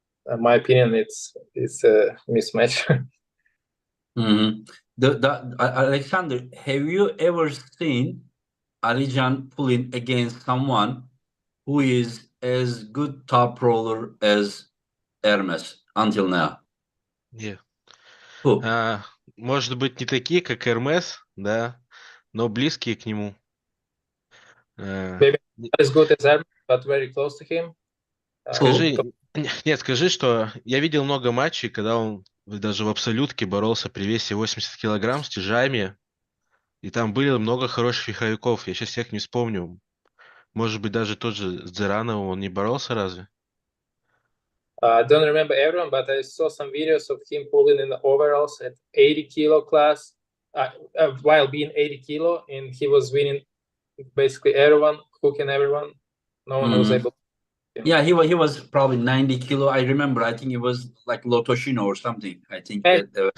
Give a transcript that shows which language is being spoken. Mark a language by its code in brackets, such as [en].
[en] In my opinion, it's a mismatch. Mhm. Alexander, have you ever seen Alijan pulling against someone who is as good top roller as Hermes until now? [ru] Нет. [en] Who? [ru] Может быть, не такие, как Эрмес, да, но близкие к нему. [en] Maybe not as good as Hermes, but very close to him. [ru] Скажи, нет, скажи, что я видел много матчей, когда он даже в абсолютке боролся при весе 80 килограмм с тяжами, и там были много хороших верховиков. Я сейчас всех не вспомню. Может быть, даже тот же с Дзерановым он не боролся разве? [en] I don't remember everyone, but I saw some videos of him pulling in the overalls at 80 kilo class while being 80 kilo, and he was winning basically everyone, hooking everyone. No one was able. Yeah, he was probably 90 kilo. I remember. I think it was like Lotoshino or something. I think that.